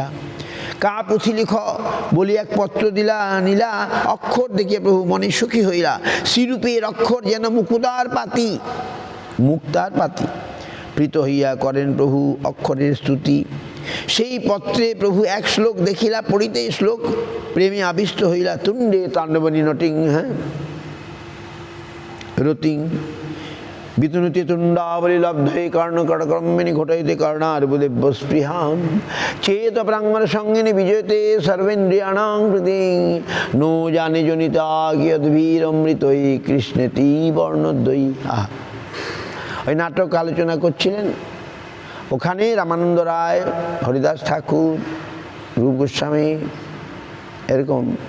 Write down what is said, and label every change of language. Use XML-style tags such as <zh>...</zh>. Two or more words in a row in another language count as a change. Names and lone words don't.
<bn>কা পুঁথি লিখ বলি এক পত্র দিলা নীলা। অক্ষর দেখিয়া প্রভু মনে সুখী হইলা। শ্রীরূপের অক্ষর যেন মুকুতার পাতি, মুক্তার পাতি। প্রীত হইয়া করেন প্রভু অক্ষরের স্তুতি। সেই পত্রে প্রভু এক শ্লোক দেখিলা, পড়িতে শ্লোক প্রেমে আবিষ্ট হইলা।</bn> <sa>তুণ্ডে তাণ্ডবনী নটিং রতিং বিতনুতে তুণ্ডাবলী লব্ধে কর্ণকটকর্মিণী ঘটয়তে কর্ণার্বুদেব্য স্পৃহাম চেত প্রাঙ্গণ সঙ্গিনী বিজয়তে সর্বেন্দ্রিয়াণাং কৃতি নো জানে জনিতা কিয়দ্ভীর অমৃতই কৃষ্ণেতি বর্ণদ্বয়ী।</sa> <bn>ওই নাটক আলোচনা করছিলেন, ওখানে রামানন্দ রায়, হরিদাস ঠাকুর, রূপ গোস্বামী, এরকম।</bn>